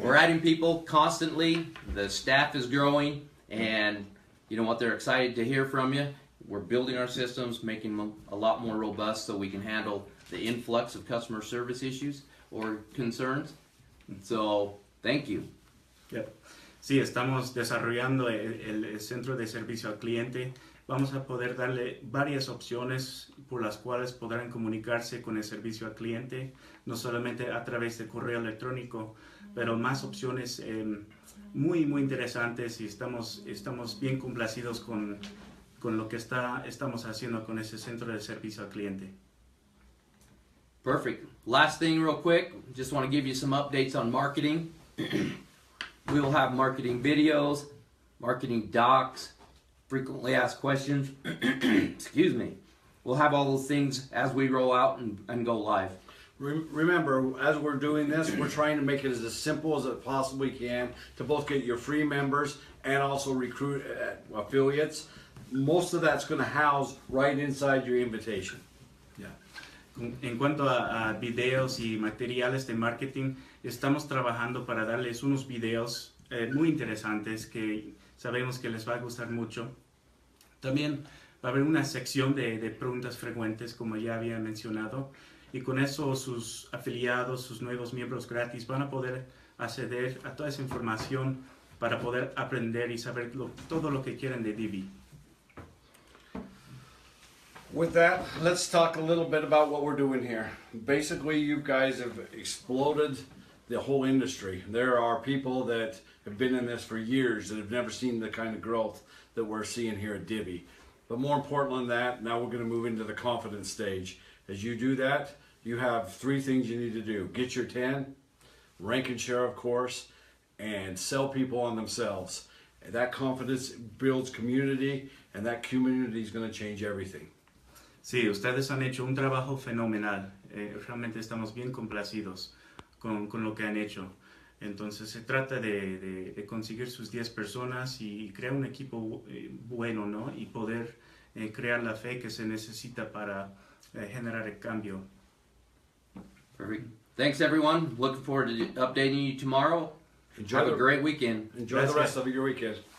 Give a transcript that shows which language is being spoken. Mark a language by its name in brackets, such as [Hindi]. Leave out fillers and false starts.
[English] We're adding people constantly. The staff is growing, and you know what? They're excited to hear from you. We're building our systems, making them a lot more robust so we can handle the influx of customer service issues or concerns. So, thank you. Yep. [Spanish] Sí, estamos desarrollando el centro de servicio al cliente. Vamos a poder darle varias opciones por las cuales podrán comunicarse con el servicio al cliente, no solamente a través de correo electrónico, pero más opciones muy interesantes, y estamos bien complacidos con lo que estamos haciendo con ese centro de servicio al cliente. [English] Perfect. Last thing real quick, just want to give you some updates on marketing. We will have marketing videos, marketing docs, frequently asked questions. Excuse me. We'll have all those things as we roll out and go live. Remember, as we're doing this, we're trying to make it as simple as it possibly can to both get your free members and also recruit affiliates. Most of that's going to house right inside your invitation. Yeah. [Spanish] En cuanto a videos y materiales de marketing, estamos trabajando para darles unos videos muy interesantes que sabemos que les va a gustar mucho. También va a haber una sección de preguntas frecuentes, como ya había mencionado, y con eso sus afiliados, sus nuevos miembros gratis van a poder acceder a toda esa información para poder aprender y saber todo lo que quieren de Divvee. [English] With that, let's talk a little bit about what we're doing here. Basically, you guys have exploded the whole industry. There are people that have been in this for years that have never seen the kind of growth that we're seeing here at Divvee. But more important than that, now we're going to move into the confidence stage. As you do that, you have 3 things you need to do. Get your 10, rank and share, of course, and sell people on themselves. And that confidence builds community, and that community is going to change everything. [Spanish] Sí, ustedes han hecho un trabajo fenomenal. Realmente estamos bien complacidos con lo que han hecho. Entonces se trata de conseguir sus 10 personas y crear un equipo bueno, ¿no? Y poder crear la fe que se necesita para generar el cambio. [English] Perfect. Thanks, everyone. Looking forward to updating you tomorrow. Have a great weekend. Enjoy the rest of your weekend.